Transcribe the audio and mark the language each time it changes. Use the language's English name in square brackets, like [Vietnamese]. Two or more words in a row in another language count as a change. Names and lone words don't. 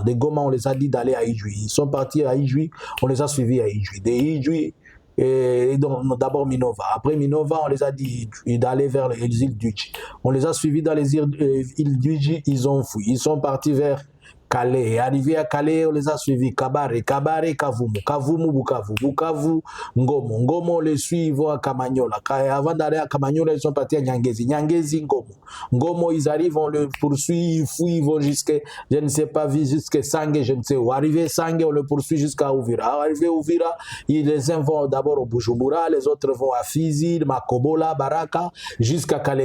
[French] Des Goma, on les a dit d'aller à Ijui. Ils sont partis à Ijui, on les a suivis à Ijui. Des Ijui, d'abord Minova. Après Minova, on les a dit d'aller vers les îles d'Uji. On les a suivis dans les îles d'Uji, ils ont fui. Ils sont partis vers Calais. Arrivés à Calais, on les a suivis. Kabare, Kavumu. Kavumu, Bukavu. Bukavu, Ngomo. Ngomo, on les suit, ils vont à Kamanyola. Avant d'aller à Kamanyola, ils sont partis à Nyangezi. Nyangezi, Ngomo. Ngomo, ils arrivent, on le poursuit, ils fouillent, ils vont jusqu'à, je ne sais pas, jusqu'à Sangue, je ne sais où. Arrivé Sangue, on le poursuit jusqu'à Ouvira. Arrivé à Ouvira, les uns vont d'abord au Bujumbura, les autres vont à Fizi, Makobola, Baraka, jusqu'à Kalemi.